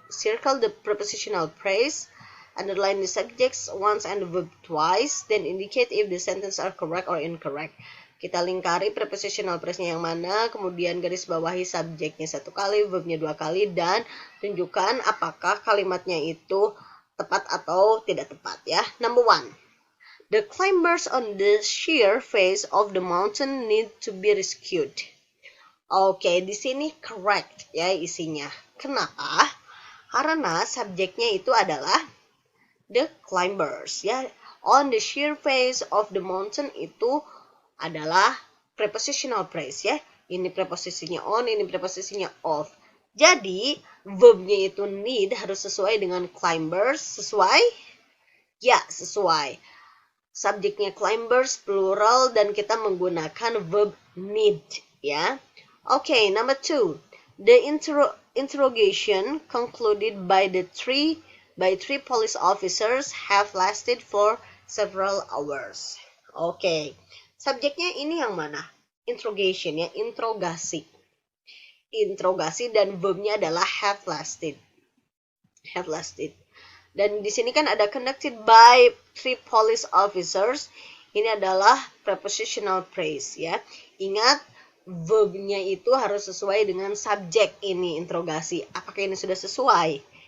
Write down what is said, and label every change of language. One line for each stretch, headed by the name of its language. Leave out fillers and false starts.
English: Circle the prepositional phrase, underline the subjects once and the verb twice, then indicate if the sentences are correct or incorrect.
Indonesian: Kita lingkari prepositional phrase-nya yang mana, kemudian garis bawahi subjeknya 1 kali, verbnya 2 kali, dan tunjukkan apakah kalimatnya itu tepat atau tidak tepat ya.
English: Number 1. The climbers on the sheer face of the mountain need to be rescued.
Indonesian: Oke, di sini correct ya isinya. Kenapa? Karena subjeknya itu adalah
English: the climbers
Indonesian: ya.
English: On the sheer face of the mountain
Indonesian: itu adalah
English: prepositional phrase ya.
Indonesian: Ini preposisinya on, ini preposisinya off. Jadi, verbnya itu need harus sesuai dengan climbers. Sesuai? Ya, sesuai. Subjeknya climbers plural dan kita menggunakan verb need ya.
English: Okay, number 2. The interrogation concluded by three police officers have lasted for several hours. Okay.
Indonesian: Subjeknya ini yang mana? Interrogation ya, interogasi. Interogasi dan verbnya adalah
English: have lasted. Have lasted.
Indonesian: Dan di sini kan ada
English: conducted by 3 police officers.
Indonesian: Ini adalah prepositional phrase ya. Ingat, verbnya itu harus sesuai dengan subjek ini, interogasi. Apakah ini sudah sesuai?